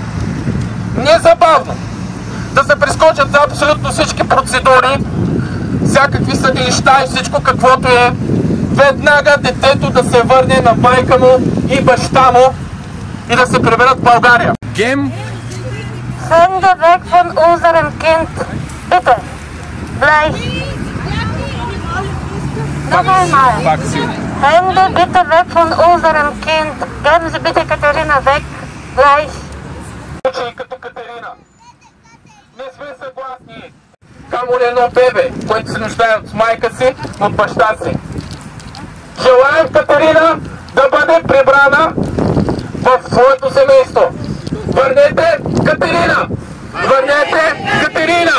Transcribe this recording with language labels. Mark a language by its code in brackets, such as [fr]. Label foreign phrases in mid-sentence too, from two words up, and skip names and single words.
[bg] Незабавно. Да се прескочат за абсолютно всички процедури, всякакви съдилища и всичко каквото е. Веднага детето да се върне на майка му и баща му и да се приберат в България. Гем! [de] Hände weg von unserem Kind. Bitte. Gleich. Noch einmal. Hände bitte weg von unserem Kind. Geben Sie bitte Katharina weg. Gleich. [bg] Случаи като Катерина. Не сме съгласни. Камо ли едно бебе, което се нуждае от майка си, от баща си. Желаем Катерина да бъде прибрана в своето семейство. Върнете Катерина! Върнете Катерина!